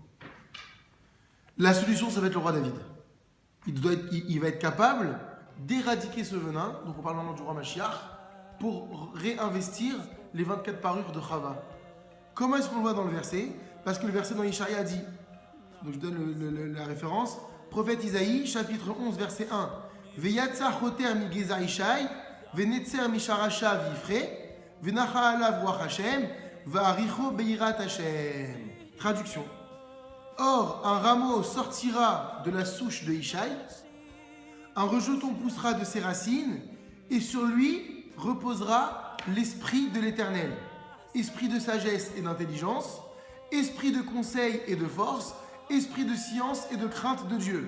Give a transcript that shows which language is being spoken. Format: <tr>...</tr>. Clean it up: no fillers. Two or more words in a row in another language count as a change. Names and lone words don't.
<fr>La solution, ça va être le roi David. Il va être capable d'éradiquer ce venin, donc on parle maintenant du roi Mashiach, pour réinvestir les 24 parures de Chava. Comment est-ce qu'on le voit dans le verset? Parce que le verset dans Ishaïa dit, donc je donne la référence, prophète Isaïe, chapitre 11, verset 1,</fr> <he>ויצא חוטר מגזע ישי ונצר משרשיו יפרה ונחה עליו רוח השם והריחו ביראת השם.</he> <fr>Traduction. Or, un rameau sortira de la souche de Ishaï, un rejeton poussera de ses racines, et sur lui reposera l'esprit de l'Éternel, esprit de sagesse et d'intelligence, esprit de conseil et de force, esprit de science et de crainte de Dieu.</fr>